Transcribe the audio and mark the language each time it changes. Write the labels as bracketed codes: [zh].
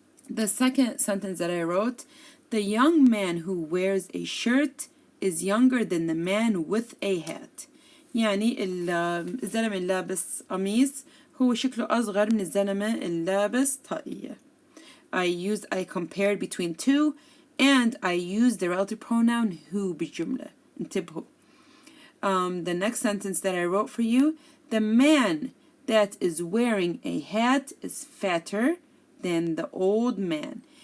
[en] The second sentence that I wrote, the young man who wears a shirt is younger than the man with a hat. [ar] يعني الزلمة اللابس قميص هو شكله أصغر من الزلمة اللابس طاقية. [en] I compared between 2 and I used the relative pronoun who [ar] بجملة. انتبهوا. [en] The next sentence that I wrote for you, the man that is wearing a hat is fatter than the old man.